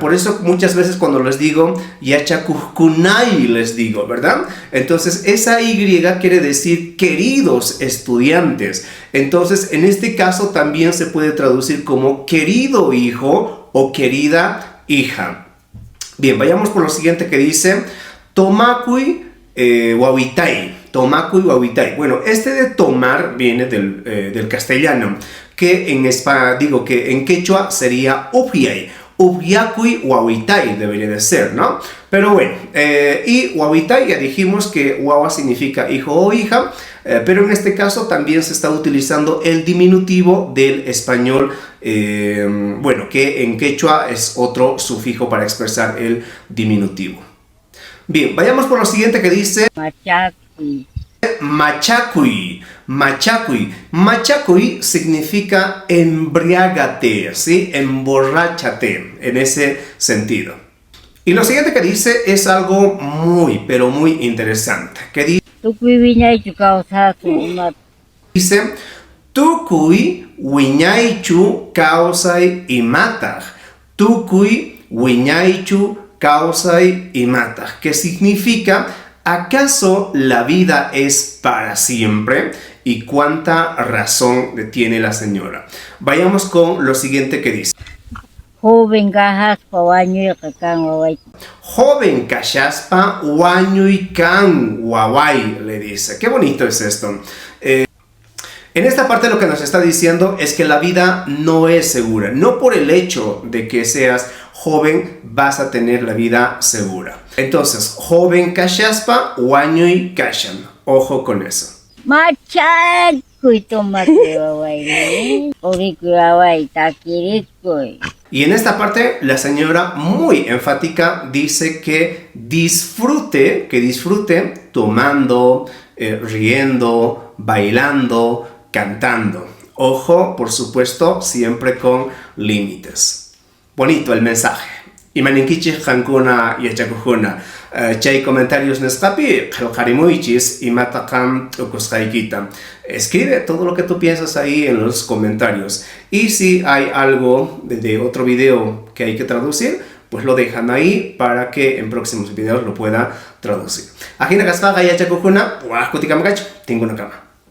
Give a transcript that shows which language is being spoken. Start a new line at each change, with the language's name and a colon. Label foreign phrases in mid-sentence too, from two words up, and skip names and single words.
Spanish: Por eso muchas veces cuando les digo yachakukunai les digo, ¿verdad? Entonces esa Y quiere decir queridos estudiantes. Entonces en este caso también se puede traducir como querido hijo o querida hija. Bien, vayamos por lo siguiente que dice
Quechua: tomakui wawitai. Tomakui wawitai.
Spanish: Bueno, este de tomar viene del castellano, que en quechua sería upiay.
Quechua: Upiakui wawitai
Spanish: debería de ser, ¿no? Pero bueno, y wawitai ya dijimos que wawa significa hijo o hija, pero en este caso también se está utilizando el diminutivo del español, bueno, que en quechua es otro sufijo para expresar el diminutivo. Bien, vayamos por lo siguiente que dice
Quechua: Machakuy. Machakuy. Machakuy. Machakuy
Spanish: significa embriágate, ¿sí? Emborráchate, en ese sentido. Y lo siguiente que dice es algo muy, pero muy interesante. Que dice
Quechua: Tukuy wiñaychu kawsay imataq. Tukuy wiñaychu kawsay imataq,
Spanish: que significa ¿acaso la vida es para siempre? ¿Y cuánta razón tiene la señora? Vayamos con lo siguiente que dice.
Quechua: Joven kahaspa wañuyqa kan waway. Joven kashaspa wañuykan waway,
Spanish: le dice. Qué bonito es esto. En esta parte lo que nos está diciendo es que la vida no es segura. No por el hecho de que seas joven vas a tener la vida segura. Entonces, joven
Quechua: kashaspa, wañuy kashan.
Spanish: Ojo con eso.
Quechua: Machakuy tomate waway. Orikuy waway takirikuy.
Spanish: Y en esta parte la señora muy enfática dice que disfrute tomando, riendo, bailando, cantando. Ojo, por supuesto, siempre con límites. Bonito el mensaje.
Quechua: Imaninkichi hankuna yachakujuna. Chay comentarios nesqapi qillqarimunchis imataqam ukusqaykita.
Spanish: Escribe todo lo que tú piensas ahí en los comentarios. Y si hay algo de otro video que hay que traducir, pues lo dejan ahí para que en próximos videos lo pueda traducir.
Quechua: Ajina kaspaqa yachakujuna,
Spanish: tengo una cama.